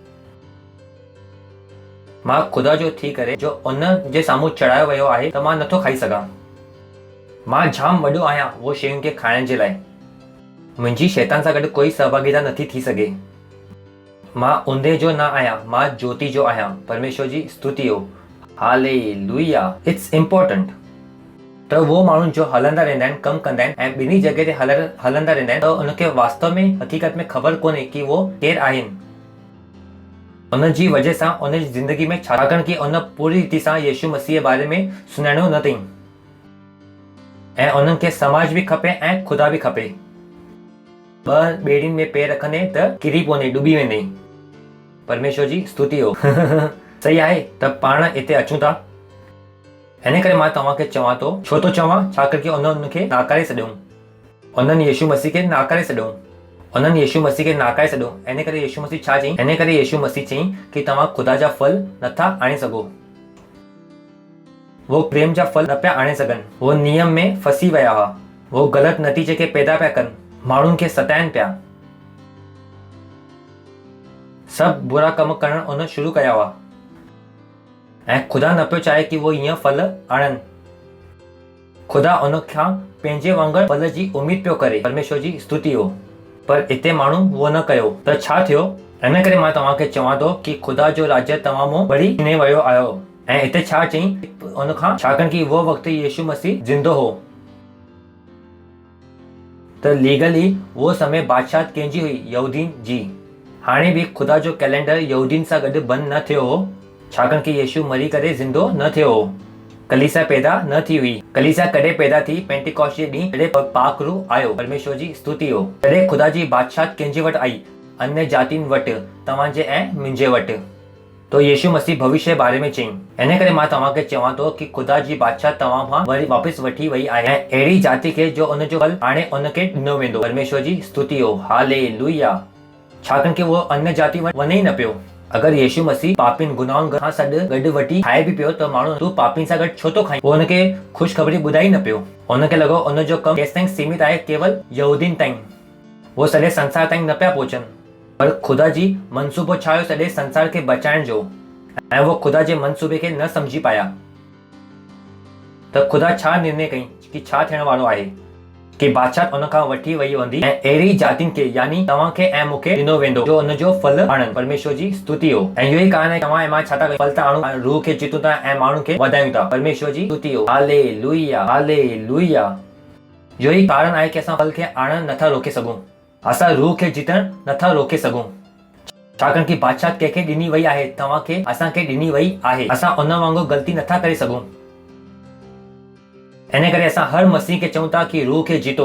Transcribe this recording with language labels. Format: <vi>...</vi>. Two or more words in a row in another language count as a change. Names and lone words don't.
<sd>मां ख़ुदा जो थी करे जो उन जे साम्हूं चढ़ायो वियो आहे त मां नथो खाई सघां। मां जाम वॾो आहियां उहो शयुनि खे खाइण जे लाइ। मुंहिंजी शैतान सां गॾु कोई सहभागिता नथी थी सघे। मां ऊंदे जो न आहियां, मां ज्योति जो आहियां। परमेश्वर जी स्तुति हो। हालेलुया।</sd> <en>it's important</en> <sd>त वो माण्हू जो हलंदा रहंदा आहिनि, कमु कंदा आहिनि ऐं ॿिन्ही जॻह ते हलंदा रहंदा आहिनि त उनखे वास्तव में हक़ीक़त में ख़बर कोन्हे कि वो केरु आहिनि। उन जी वजह सां उन जी ज़िंदगी में छाकाणि कि उन पूरी रीति सां यीशु मसीह जे बारे में सुञाणियो न अथई ऐं उन्हनि खे समाज बि खपे ऐं ख़ुदा बि खपे। ॿ ॿेड़ियुनि में पेर रखंदे त किरी पवंदे, डुबी वेंदे। परमेश्वर जी स्तुति हो। सही आहे त पाण हिते अचूं था। हिन करे मां तव्हांखे चवां थो, छो थो चवां? छाकाणि कि उनखे नाकारे छॾियऊं। उन्हनि यीशु मसीह खे नाकारे छॾियऊं। उन्हनि यीशु मसीह खे नाकारे छॾियो। इन करे यीशु मसीह छा चईं? इन करे यीशु मसीह चईं कि तव्हां ख़ुदा जा फल नथा आणे सघो। वो प्रेम जा फल न पिया आणे सघनि। वो नियम में फसी विया हुआ। वो ग़लति नतीजे खे पैदा पिया कनि, माण्हुनि खे सताइनि पिया। सभु बुरा कम करण उन शुरू कया हुआ ऐं ख़ुदा न पियो चाहे कि वो ईअं फल आणनि। ख़ुदा उन खां पंहिंजे वांगुरु फल जी उमेद पियो करे। परमेश्वर जी स्तुति हो। पर हिते माण्हू वो न कयो त छा थियो? इन करे मां तव्हांखे चवां थो कि ख़ुदा जो राज्य तव्हां मूं वरी हिने वियो आयो। ऐं हिते छा चईं उन खां? छाकाणि कि वो वक़्तु यीशु मसीह ज़िंदो हो त लीगली वो समय बादशाह कंहिंजी हुई? यहूदियुनि जी। हाणे बि ख़ुदा जो कैलेंडर यहूदियुनि सां गॾु बंदि न थियो हो, छाकाणि कि यीशु मरी करे ज़िंदो न थियो हो। कलीसिया पैदा न थी हुई। कलीसिया कॾहिं पैदा थी? पेंटिकॉस्ट जे ॾींहुं जॾहिं पाक रूह आयो। परमेश्वर जी स्तुति हो। जॾहिं ख़ुदा जी बादशाह कंहिंजे वटि आई? अन्य जातियुनि वटि, तव्हांजे ऐं मुंहिंजे वटि। तो यीशु मसीह भविष्य जे बारे में चईं। इन करे मां तव्हांखे चवां थो कि ख़ुदा जी बादशाह तव्हां खां वरी वापसि वठी वई आहे ऐं अहिड़ी जाति खे जो उनजो फल हाणे उनखे ॾिनो वेंदो। परमेश्वर जी स्तुति हो। हालेलुया। छाकाणि कि वो अन्य जाति वटि वञे ई न पियो। अगरि यीशु मसीह पापिन गुनाहनि खां गॾु वठी खाए बि पियो त माण्हू तूं पापिन सां गॾु छो थो खाई? वो हुनखे ख़ुशख़बरी ॿुधाई न पियो। हुनखे लॻो उनजो कमु केसि ताईं सीमित आहे? केवल यहूदियुनि ताईं। वो सॼे संसार ताईं न पिया पहुचनि। पर ख़ुदा जी मनसूबो छा हुयो? सॼे संसार खे बचाइण जो। ऐं वो ख़ुदा जे मनसूबे खे न सम्झी पाया त ख़ुदा छा निर्णय कई कि छा थियण वारो आहे कि बादशाह उन खां वठी वई हूंदी ऐं अहिड़ी जातियुनि खे यानी तव्हांखे ऐं मूंखे ॾिनो वेंदो जो उनजो फल आणनि। परमेश्वर जी स्तुति हो। ऐं इहो ई कारण आहे तव्हां ऐं मां छा था कयूं? फल था आणूं, रूह खे जीतूं था ऐं माण्हुनि खे वधायूं था। परमेश्वर जी स्तुति हो। हालेलुया। हालेलुया। इहो ई कारण आहे कि असां फल खे आणण नथा रोके सघूं। असां रूह खे जीतण नथा रोके सघूं। छाकाणि कि बादशाह कंहिंखे ॾिनी वई आहे, तव्हांखे असांखे ॾिनी वई आहे। असां उन वांगुरु ग़लती नथा करे सघूं। इन करे असां हर मसीह खे चऊं था कि रूह खे जीतो।</sd>